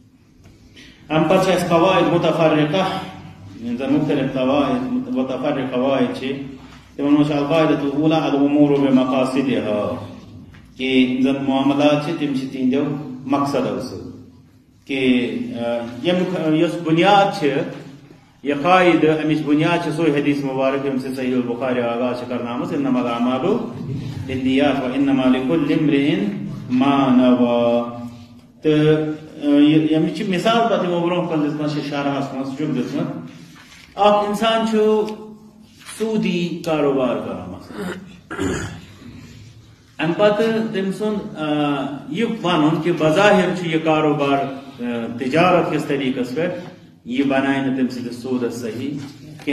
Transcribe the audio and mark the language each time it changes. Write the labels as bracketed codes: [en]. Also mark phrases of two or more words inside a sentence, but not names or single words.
[ks] امہِ پتہٕ چھِ اسہِ قواعد متفرقہ یِم زن مختلف متفرق قواعد چھِ تِمن منٛز چھِ [ar] القاعدۃ الاولیٰ الامور بمقاصدها [ks] کہِ یِم زن معاملات چھِ تِم چھِ تِہنٛدیو مقصدو سۭتۍ کہ ییٚمیُک یۄس بُنیاد چھِ یہ قاعدٕ امِچ بُنیاد چھِ سُے حدیث مبارک ییٚمہِ سۭتۍ صحیح البخاری آغاز چھِ کرناومٕژ [ar] انما الاعمال بالنیات وانما لکل امرئ ما نوى. [ks] تہٕ ییٚمِچ چھِ مثال پتہٕ یِمو برونٛہہ کُن دِژمٕژ چھِ شرحس منٛز چھُکھ دِژمٕژ. اکھ انسان چھُ سوٗدی کاروبار کران مثلاً امہِ پتہٕ تٔمۍ سُنٛد یہِ ونُن کہِ بظاہر چھُ یہِ کاروبار تجارت کِس طریٖقس پٮ۪ٹھ یہِ بناے نہٕ تٔمۍ سٕنٛدِس سوٗدس صحیح کینٛہہ.